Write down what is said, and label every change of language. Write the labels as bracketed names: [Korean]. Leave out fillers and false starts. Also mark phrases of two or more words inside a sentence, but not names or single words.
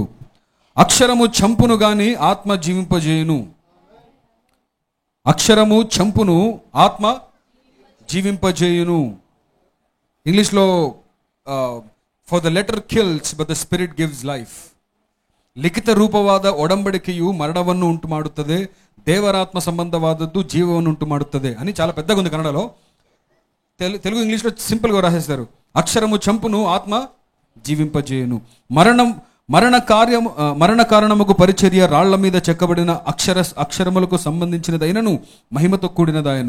[Telugu] అక్షరము చంపును గాని ఆత్మ జీవింపజేయును. అక్షరము చంపును, ఆత్మ జీవింపజేయును. [English] ఇంగ్లీష్లో for the letter kills but the spirit gives life. [Kannada] లిఖిత ರೂಪವಾದ ಒಡಂಬಡಿಕೆಯು ಮರಣವನ್ನು ಉಂಟು ಮಾಡುತ್ತದೆ, ದೇವರಾತ್ಮ ಸಂಬಂಧವಾದದ್ದು ಜೀವವನ್ನು ಉಂಟು ಮಾಡುತ್ತದೆ [Telugu] అని చాలా పెద్దగా ఉంది కన్నడలో. తెలుగు ఇంగ్లీష్లో సింపుల్గా రాసేస్తారు. అక్షరము చంపును, ఆత్మ జీవింపజేయును. మరణ కారణముకు పరిచర్య రాళ్ల మీద చెక్కబడిన అక్షరములకు సంబంధించినదైనను మహిమతో కూడినదాయను.